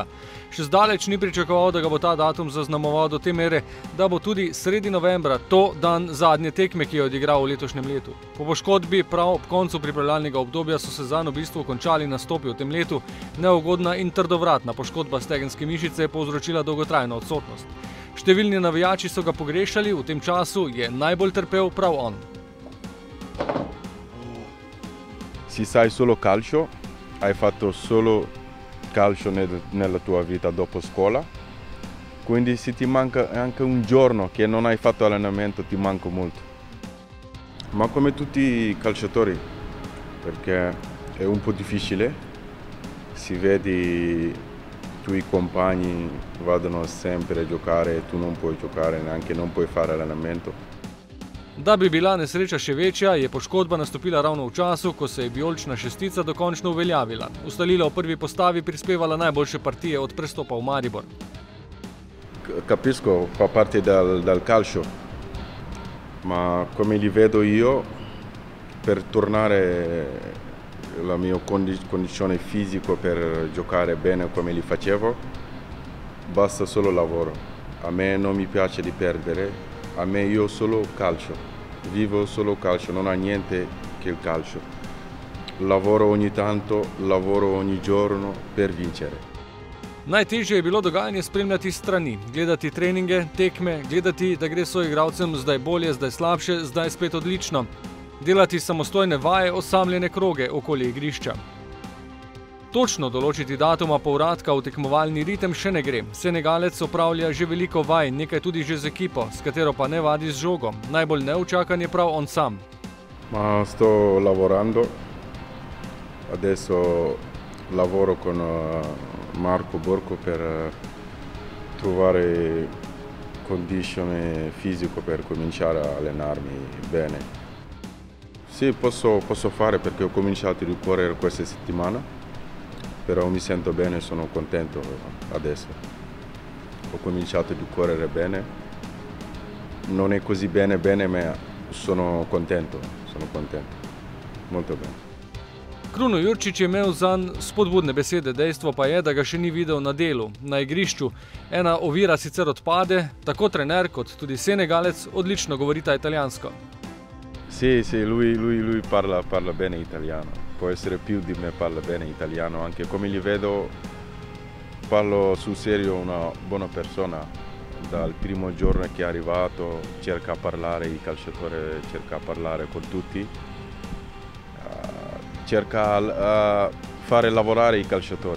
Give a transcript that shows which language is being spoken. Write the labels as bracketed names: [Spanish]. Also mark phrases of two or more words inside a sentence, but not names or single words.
[Slovenian] Še zdaleč ni pričakoval, da ga bo ta datum zaznamoval do te mere, da bo tudi sredi novembra to dan zadnje tekme, ki je odigral v letošnjem letu. Po poškodbi prav ob koncu pripravljalnega obdobja so se zanj v bistvu končali nastopi v tem letu. Neugodna in trdovratna poškodba stegenske mišice je povzročila dolgotrajno odsotnost. Številni navijači so ga pogrešali, v tem času je najbolj trpel prav on. [Italian] Si sai solo calcio, hai fatto solo calcio nella tua vita dopo scuola, quindi se ti manca anche un giorno che non hai fatto allenamento ti manca molto. Ma come tutti i calciatori, perché è un po' difficile, si vede i compagni vadano sempre a giocare, tu non puoi giocare, neanche non puoi fare allenamento. [Slovenian] Da bi bila nesreča še večja, je poškodba nastopila ravno v času, ko se je vijolična šestica dokončno uveljavila. Ustalila v prvi postavi, prispevala najboljše partije od prestopa v Maribor. [Italian] Capisco, fa parte dal calcio, ma come li vedo io, per tornare la mia condizione fisica per giocare bene come li facevo, basta solo lavoro. A me non mi piace di perdere, a me io solo calcio, vivo solo calcio, non ha niente che il calcio. Lavoro ogni tanto, lavoro ogni giorno per vincere. [Slovenian] Najtežje je bilo dogajanje spremljati strani, gledati treninge, tekme, gledati, da gre soigralcem zdaj bolje, zdaj slabše, zdaj spet odlično. Delati samostojne vaje, osamljene kroge okoli igrišča. Točno določiti datuma povratka v tekmovalni ritem še ne gre. Senegalec opravlja že veliko vaj, nekaj tudi že z ekipo, s katero pa ne vadi z žogo. Najbolj neučakan je prav on sam. [Italian] Ma sto lavorando, adesso lavoro con Marco Borco per trovare condizione fisico per cominciare a allenarmi bene. Sì, posso fare perché ho cominciato a correre questa settimana, però mi sento bene e sono contento adesso. Ho cominciato a correre bene, non è così bene, ma sono contento, molto bene. [Slovenian] Kruno Jurčić je imel zanj spodbudne besede, dejstvo pa je, da ga še ni videl na delu, na igrišču. Ena ovira sicer odpade, tako trener kot tudi Senegalec odlično govorita italijansko. [Italian] Sì, lui parla bene italiano, può essere più di me, parla bene italiano, anche come li vedo parlo sul serio, una buona persona. Dal primo giorno che è arrivato cerca di parlare, il calciatore cerca di parlare con tutti, cerca di fare lavorare i calciatori.